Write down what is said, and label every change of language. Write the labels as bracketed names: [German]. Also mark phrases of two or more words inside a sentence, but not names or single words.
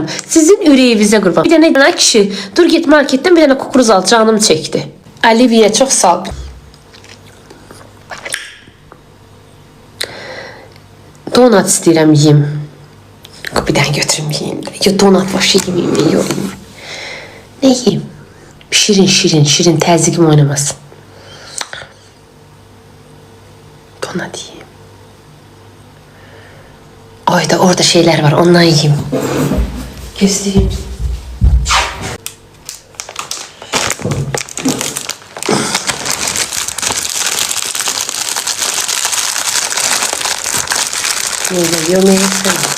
[Azerbaijani] Sizin ürəyinizə qurban. Bir dənə kişi, dur get marketdən bir dənə kukuruz al, canım çəkdi. Aliviyə çox sağ ol. Donat istəyirəm yiyim. Bir dənə götürüm yiyim. Donat başı yiyim, yox. Ne yiyim? Şirin, təzyiqim oynamasın. [Turkish] Donat yiyeyim. Ayda orada şeyler var, ondan yiyeyim. Keseyim. Yemeği sen.